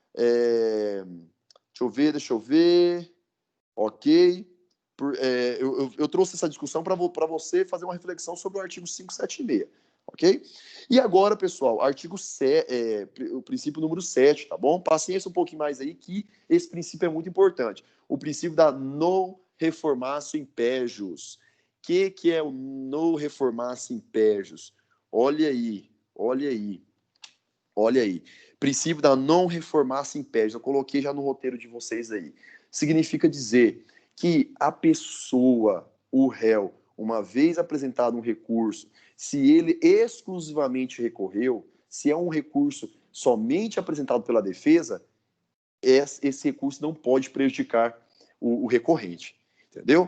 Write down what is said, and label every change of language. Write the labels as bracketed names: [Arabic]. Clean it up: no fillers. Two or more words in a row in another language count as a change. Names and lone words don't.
[Portuguese] Deixa eu ver. Ok. Eu trouxe essa discussão para você fazer uma reflexão sobre o artigo 576. Ok? E agora, pessoal, o princípio número 7, tá bom? Paciência um pouquinho mais aí, que esse princípio é muito importante. O princípio da [Latin] non reformatio impejus. [Portuguese] O que é o [Latin] non reformatio impejus? [Portuguese] Olha aí. Princípio da [Latin] non reformatio impejus. [Portuguese] Eu coloquei já no roteiro de vocês aí. Significa dizer que a pessoa, o réu, uma vez apresentado um recurso, se ele exclusivamente recorreu, se é um recurso somente apresentado pela defesa, esse recurso não pode prejudicar o recorrente, entendeu?